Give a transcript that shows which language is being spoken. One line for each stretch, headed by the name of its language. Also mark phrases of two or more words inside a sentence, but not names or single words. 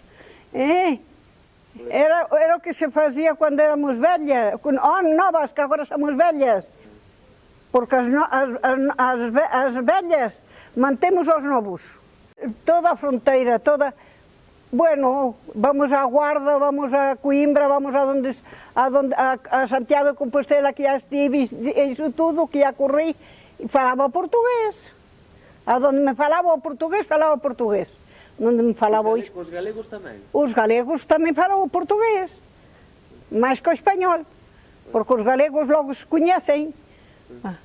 Portuguese: Era o que se fazia quando éramos vellas.
Galician: Novas, que agora somos vellas. Porque as vellas mantemos os novos. Toda a fronteira, toda...
Portuguese: Bueno, vamos a Guarda, vamos a Coimbra, vamos a Santiago de Compostela, que já estive, isso tudo, que já corri, e falava português. Aonde me falava o português, falava português. Onde me falava
Galician: Os galegos tamén? Os galegos tamén falavam português, máis que o español, porque os galegos logo se coñecen.